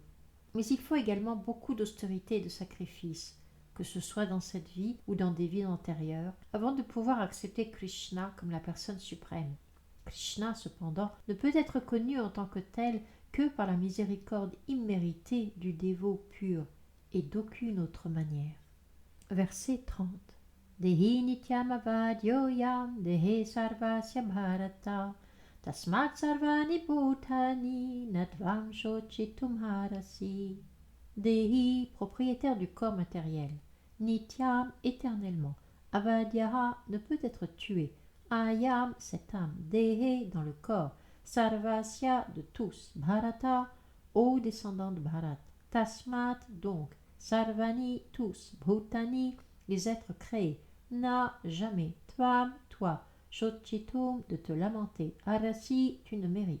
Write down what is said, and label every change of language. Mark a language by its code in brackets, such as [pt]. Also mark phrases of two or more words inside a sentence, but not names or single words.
[fr] Mais il faut également beaucoup d'austérité et de sacrifice, que ce soit dans cette vie ou dans des vies antérieures, avant de pouvoir accepter Krishna comme la personne suprême. Krishna, cependant, ne peut être connu en tant que tel que par la miséricorde imméritée du dévot pur et d'aucune autre manière. Verset 30. [sa] Dehi nityam avadyoyam dehe sarvasya bharata tasmat sarvani bhutani natvam shochitum harasi. [fr] Dehi, propriétaire du corps matériel, nityam, éternellement, avadyaha, ne peut être tué, ayam, cette âme, dehe, dans le corps, sarvasya, de tous, bharata, ô descendants de Bharat, tasmat, donc, sarvani, tous, bhutani, les êtres créés, na, jamais, tvam, toi, shochitum, de te lamenter, arasi, tu ne mérites.